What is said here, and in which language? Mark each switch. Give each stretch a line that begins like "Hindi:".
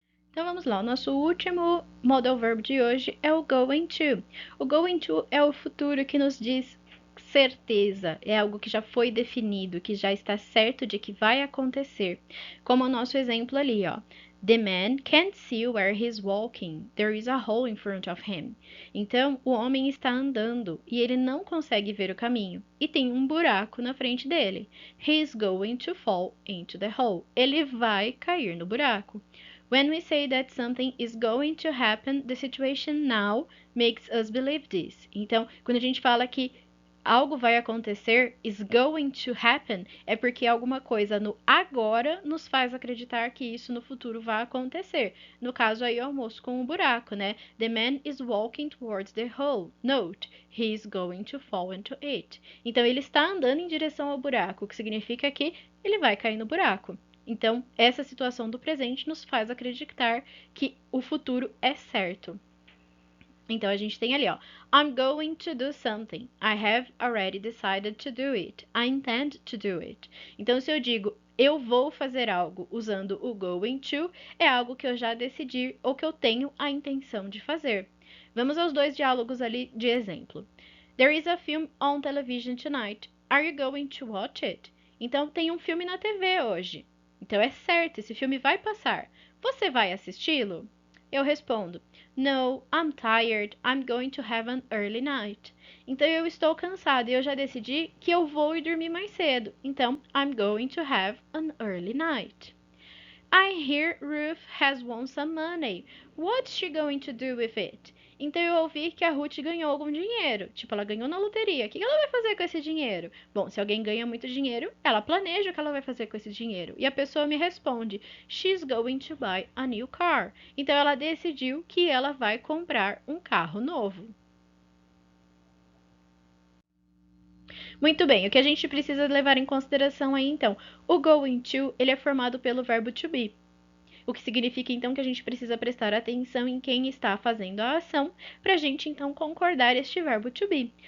Portuguese: Então vamos lá, o nosso último modal verb de hoje é o going to. O going to é o futuro que nos diz certeza, é algo que já foi definido, que já está certo de que vai acontecer. Como o nosso exemplo ali, ó.
English: The man can't see where he's walking. There is a hole in front of him.
Portuguese: Então, o homem está andando e ele não consegue ver o caminho. E tem um buraco na frente dele.
English: He's going to fall into the hole.
Portuguese: Ele vai cair no buraco.
English: When we say that something is going to happen, the situation now makes us believe this.
Portuguese: Então, quando a gente fala que algo vai acontecer,
English: is going to happen,
Portuguese: é porque alguma coisa no agora nos faz acreditar que isso no futuro vai acontecer. No caso aí, o moço com o buraco, né?
English: The man is walking towards the hole. Note, he is going to fall into it.
Portuguese: Então, ele está andando em direção ao buraco, o que significa que ele vai cair no buraco. Então, essa situação do presente nos faz acreditar que o futuro é certo. Então, a gente tem ali, ó.
English: I'm going to do something. I have already decided to do it. I intend to do it.
Portuguese: Então, se eu digo eu vou fazer algo usando o going to, é algo que eu já decidi ou que eu tenho a intenção de fazer. Vamos aos dois diálogos ali de exemplo. There is a film on television tonight. Are you going to watch it? Então, tem um filme na TV hoje. Então, é certo, esse filme vai passar. Você vai assisti-lo? Eu respondo,
English: No, I'm tired. I'm going to have an early night.
Portuguese: Então, eu estou cansada e eu já decidi que eu vou ir dormir mais cedo. Então,
English: I'm going to have an early night. I hear Ruth has won some money. What's she going to do with it?
Portuguese: Então eu ouvi que a Ruth ganhou algum dinheiro. Tipo, ela ganhou na loteria. O que ela vai fazer com esse dinheiro? Bom, se alguém ganha muito dinheiro, ela planeja o que ela vai fazer com esse dinheiro. E a pessoa me responde:
English: She's going to buy a new car.
Portuguese: Então ela decidiu que ela vai comprar um carro novo. Muito bem, o que a gente precisa levar em consideração aí então? O going to, ele é formado pelo verbo to be. O que significa então que a gente precisa prestar atenção em quem está fazendo a ação para a gente então concordar este verbo to be.